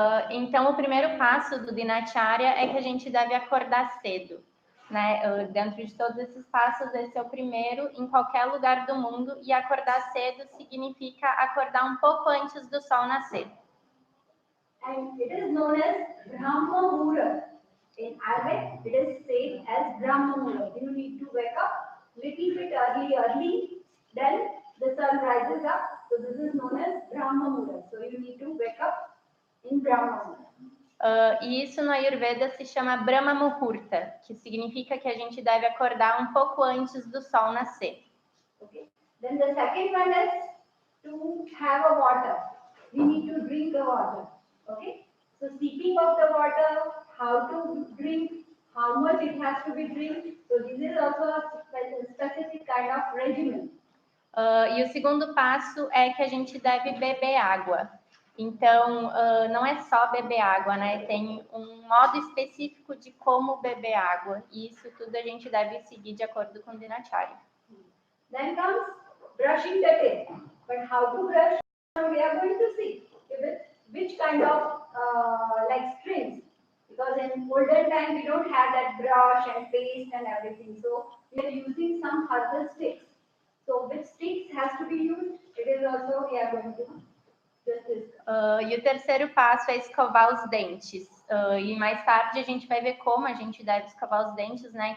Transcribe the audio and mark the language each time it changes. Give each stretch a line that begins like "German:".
Portuguese: Então, o primeiro passo do Dinacharya é que a gente deve acordar cedo, né? Dentro de todos esses passos, esse é o primeiro em qualquer lugar do mundo, e acordar cedo significa acordar um pouco antes do sol nascer.
English: And it is known as Brahma Muhurat. In Ayurveda, it is said as Brahma Muhurat. You need to wake up little bit early, then the sun rises up. So this is known as Brahma Muhurat. So you need to wake up in Brahma Muhurat.
Portuguese: E isso no Ayurveda se chama Brahma Muhurta, que significa que a gente deve acordar um pouco antes do sol nascer.
English: Okay. Then the second one is to have a water. We need to drink the water. Okay. So sipping of the water, how to drink, how much it has to be drink. So this is also a specific kind of regimen.
Portuguese: E o segundo passo é que a gente deve beber água. Então, não é só beber água, né? Tem um modo específico de como beber água. E isso tudo a gente deve seguir de acordo com o Dinacharya.
English: Then comes brushing the teeth. But how to brush? We are going to see which kind of like strings. because in olden time we don't have that brush and paste and everything. So we are using some herbal sticks. So which sticks has to be used? It is also we are going to just discuss.
Portuguese: E o terceiro passo é escovar os dentes. E mais tarde a gente vai ver como a gente deve escovar os dentes, né?